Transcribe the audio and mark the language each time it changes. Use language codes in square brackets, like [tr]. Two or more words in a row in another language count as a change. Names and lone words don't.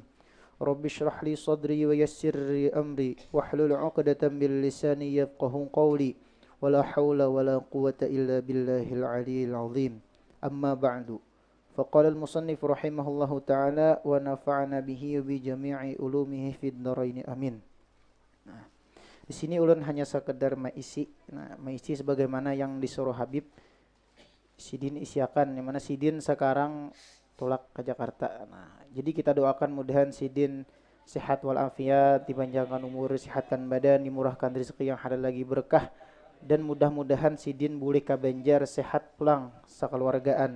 [ar] رب اشرح لي صدري ويسر لي أمري واحلل عقدة من لساني يفقهوا قولي. ولا حول ولا قوة إلا بالله العلي العظيم. أما بعد. فقال المصنف رحمه الله تعالى ونفعنا به بجميع علومه في الدارين آمين. [bjn] Nah, di sini ulun hanya sekedar maisi. Nah, maisi sebagaimana yang disuruh Habib Sidin isiakan, yang mana Sidin sekarang tulak ke Jakarta. Nah, jadi kita doakan mudahan Sidin sehat walafiat, dipanjangkan umur, sehatkan badan, dimurahkan rezeki yang halal lagi berkah, dan mudah-mudahan Sidin boleh ka Banjar sehat pulang sekeluargaan.